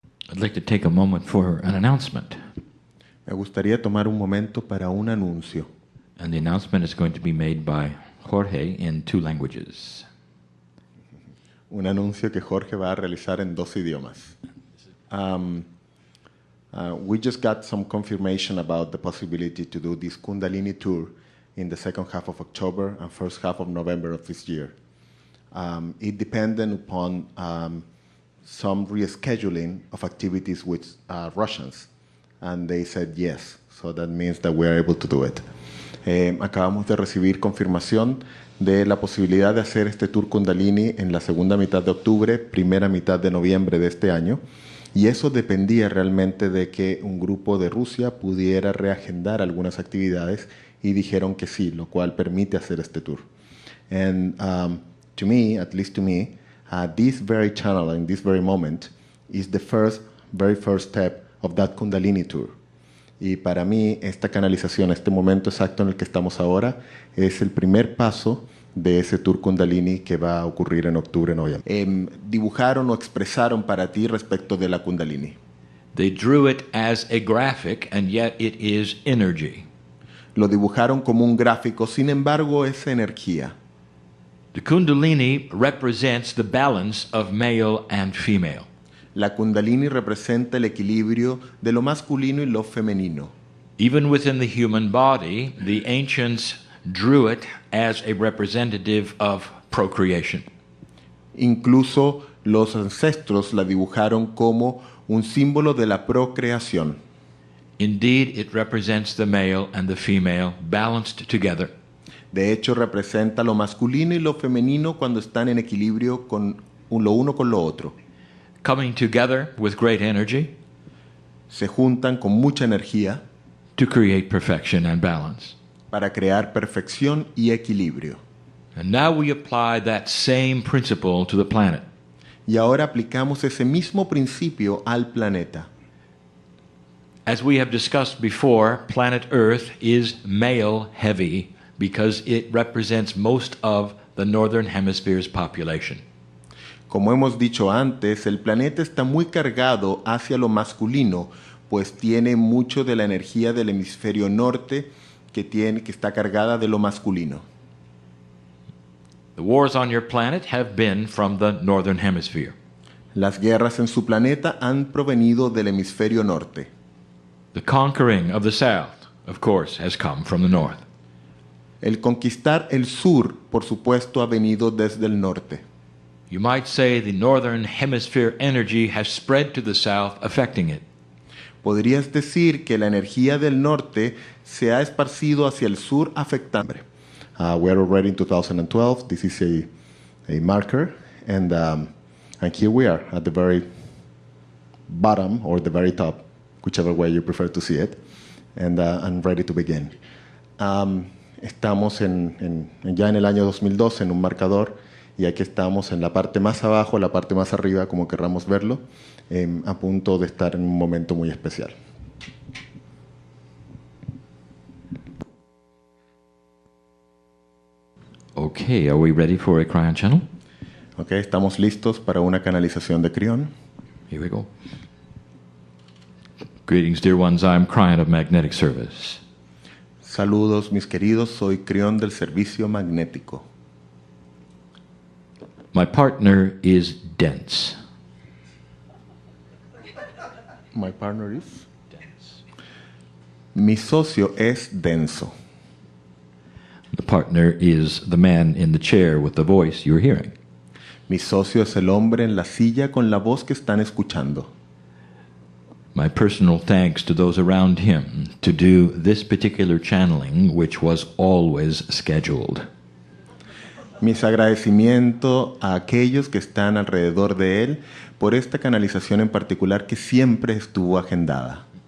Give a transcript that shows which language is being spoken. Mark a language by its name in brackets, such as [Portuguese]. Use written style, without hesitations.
[English] I'd like to take a moment for an announcement. [Spanish] Me gustaría tomar un momento para un anuncio. [English] And the announcement is going to be made by Jorge in 2 languages. [Spanish] Un anuncio que Jorge va a realizar en 2 idiomas. [English] We just got some confirmation about the possibility to do this Kundalini tour in the second half of October and first half of November of this year. It depended upon some rescheduling of activities with Russians, and they said yes, so that means that we are able to do it. [Spanish] Acabamos de recibir confirmación de la posibilidad de hacer este tour Kundalini en la segunda mitad de octubre, primera mitad de noviembre de este año, y eso dependía realmente de que un grupo de Rusia pudiera reagendar algunas actividades y dijeron que sí, lo cual permite hacer este tour. [English] And to me, at least to me, this very channel in this very moment is the very first step of that Kundalini tour. [Spanish] Y para mí, esta canalización, este momento exacto en el que estamos ahora, es el primer paso de ese tour Kundalini que va a ocurrir en octubre, noviembre. ¿Dibujaron o expresaron para ti respecto de la Kundalini? [English] They drew it as a graphic, and yet it is energy. [Spanish] Lo dibujaron como un gráfico, sin embargo, es energía. [English] The Kundalini represents the balance of male and female. [Spanish] La Kundalini representa el equilibrio de lo masculino y lo femenino. [English] Even within the human body, the ancients drew it as a representative of procreation. [Spanish] Incluso los ancestros la dibujaron como un símbolo de la procreación. [English] Indeed, it represents the male and the female balanced together. [Spanish] De hecho, representa lo masculino y lo femenino cuando están en equilibrio con lo uno con lo otro. [English] Coming together with great energy. [Spanish] Se juntan con mucha energía. [English] To create perfection and balance. [Spanish] Para crear perfección y equilibrio. [English] And now we apply that same principle to the planet. [Spanish] Y ahora aplicamos ese mismo principio al planeta. [English] As we have discussed before, planet Earth is male heavy because it represents most of the northern hemisphere's population. [Spanish] Como hemos dicho antes, el planeta está muy cargado hacia lo masculino, pues tiene mucho de la energía del hemisferio norte que está cargada de lo masculino. [English] The wars on your planet have been from the northern hemisphere. [Spanish] Las guerras en su planeta han provenido del hemisferio norte. [English] The conquering of the south, of course, has come from the north. [Spanish] El conquistar el sur, por supuesto, ha venido desde el norte. [English] You might say the northern hemisphere energy has spread to the south, affecting it. [Spanish] Podrías decir que la energía del norte se ha esparcido hacia el sur, afectando. [English] We're already in 2012. This is a marker, and here we are at the very bottom or the very top, whichever way you prefer to see it, and I'm ready to begin. [Spanish] Estamos ya en el año 2012 en un marcador, y aquí estamos en la parte más abajo, la parte más arriba, como querramos verlo, a punto de estar en un momento muy especial. [English] Okay, are we ready for a cryon channel? [Spanish] Okay, estamos listos para una canalización de crión. [English] Here we go. Greetings, dear ones. I'm Cryon of Magnetic Service. [Spanish] Saludos, mis queridos. Soy crión del servicio magnético. [English] My partner is dense. My partner is dense. [Spanish] Mi socio es denso. [English] The partner is the man in the chair with the voice you're hearing. [Spanish] Mi socio es el hombre en la silla con la voz que están escuchando. [English] My personal thanks to those around him to do this particular channeling, which was always scheduled. [Spanish] Mis agradecimientos a aquellos que están alrededor de él por esta canalización en particular que siempre estuvo agendada.